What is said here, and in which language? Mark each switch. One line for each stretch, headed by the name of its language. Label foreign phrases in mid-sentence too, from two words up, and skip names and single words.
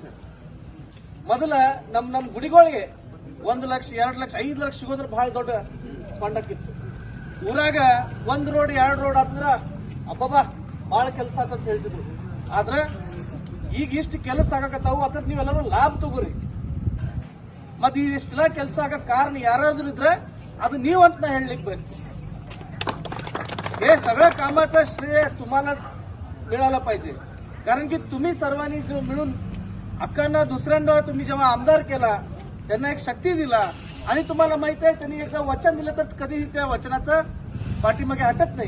Kannada: ಮೊದಲ ನಮ್ಮ ಗುಡಿಗಳಿಗೆ 1 ಲಕ್ಷ, 2 ಲಕ್ಷ, 5 ಲಕ್ಷ ಸಿಗೋದ್ರೆ ಬಹಳ ದೊಡ್ಡ ಫಂಡ್ ಹಾಕಿತ್ತು. ಊರಾಗ 1 ರೋಡ್ 2 ರೋಡ್ ಆದ್ರೆ ಅಬ್ಬಬ್ಬಾ ಬಹಳ ಕೆಲಸ ಅಂತ ಹೇಳ್ತಿದ್ರು. ಆದ್ರೆ ಈಗ ಇಷ್ಟು ಕೆಲಸ ಆಗಕತ್ತಾವು, ಅದ್ರ ನೀವೆಲ್ಲರೂ ಲಾಭ ತಗೋರಿ. ಮತ್ತೆ ಇಷ್ಟೆಲ್ಲ ಕೆಲಸ ಆಗಕ್ ಕಾರಣ ಯಾರಾದ್ರೂ ಇದ್ರೆ ಅದು ನೀವಂತ ना ಹೇಳಲಿಕ್ಕೆ बसते.
Marathi: हे सगळं कामाचं श्रेय तुम्हालाच मिळालं पाहिजे. कारण की तुम्ही सर्वांनी जो मिळून अक्कांना दुसऱ्यांदा तुम्ही जेव्हा आमदार केला त्यांना एक शक्ती दिला आणि तुम्हाला माहित आहे त्यांनी एकदा वचन दिलं तर कधीही त्या वचनाचं पाठीमागे हटत नाही.